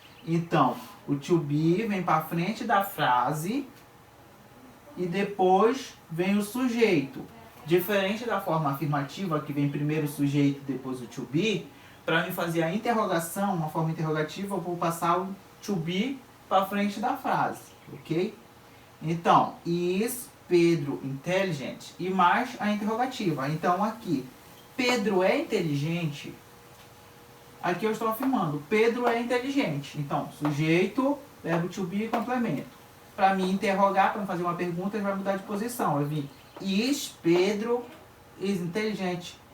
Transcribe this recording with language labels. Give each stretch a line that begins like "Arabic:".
Portuguese: Então, o to be vem para frente da frase e depois vem o sujeito. Diferente da forma afirmativa, que vem primeiro o sujeito e depois o to be, para mim fazer a interrogação, uma forma interrogativa, eu vou passar o to be para frente da frase, ok?
English: Então, is Pedro intelligent?
Portuguese: E mais a interrogativa. Então, aqui, Pedro é inteligente? Aqui eu estou afirmando, Pedro é inteligente. Então, sujeito, verbo to be e complemento. Para me interrogar, para me fazer uma pergunta, ele vai mudar de posição. Eu vi,
English: is Pedro is intelligent?